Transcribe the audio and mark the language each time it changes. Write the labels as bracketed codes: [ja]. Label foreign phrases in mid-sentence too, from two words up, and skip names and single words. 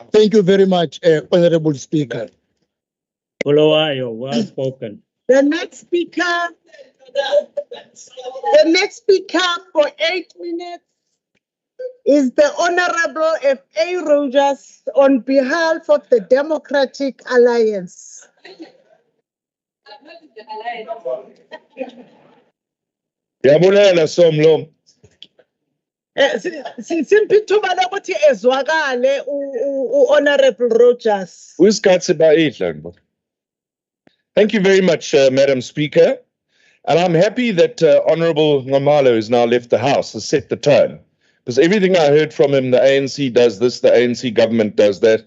[en] Thank you very much, Honorable Speaker. Bulawayo, well spoken. The next speaker for 8 minutes is the Honorable F.A. Rogers on behalf of the Democratic Alliance. [xh] Yabulela Somlo. Simphi ithuba lokuthi ezwakale Honorable Rogers. [en] Thank you very much, Madam Speaker. And I'm happy that Honorable Nxumalo has now left the House, has set the tone. Because everything I heard from him, the ANC does this, the ANC government does that.